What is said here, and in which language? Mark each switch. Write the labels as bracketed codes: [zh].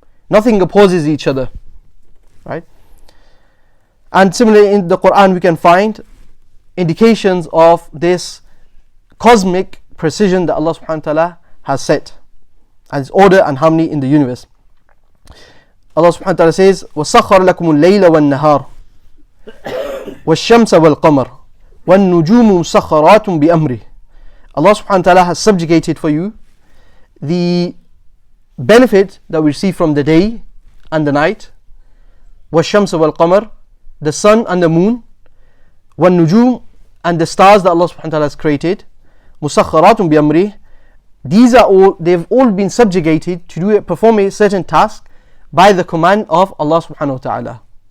[en] Nothing opposes each other, right? And similarly in the Quran we can find indications of this cosmic precision that Allah subhanahu wa ta'ala has set, and its order and harmony in the universe. Allah subhanahu wa ta'ala says, [ar] وَسَخَّرَ لَكُمُ اللَّيْلَ وَالنَّهَارَ وَالشَّمْسَ وَالْقَمَرَ وَالنُّجُومُ مُسَخَّرَاتٌ بِأَمْرِهِ. [en] Allah subhanahu wa ta'ala has subjugated for you the benefit that we receive from the day and the night. [ar] وَالشَّمْسَ وَالْقَمَرَ, [en] the sun and the moon. [ar] وَالنُّجُومُ, [en] and the stars that Allah subhanahu wa ta'ala has created. [ar] مُسَخَّرَاتٌ بِأَمْرِهِ, [en] they've all been subjugated to perform a certain task by the command of Allah subhanahu wa ta'ala.